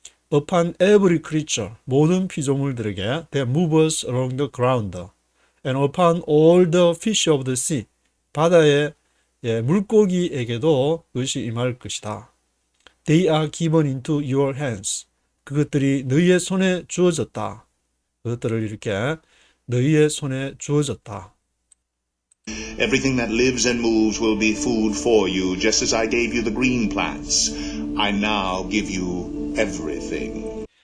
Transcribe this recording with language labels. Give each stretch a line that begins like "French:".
English: Upon every creature
Korean: 모든 피조물들에게
English: that moves along the ground. And upon all the fish of the sea
Korean: 바다의 물고기에게도 그것이 임할 것이다.
English: They are given into your hands.
Korean: 그것들이 너희의 손에 주어졌다. 그것들을 이렇게 너희의 손에 주어졌다.
English: Everything that lives and moves will be food for you, just as I gave you the green plants. I now give you everything.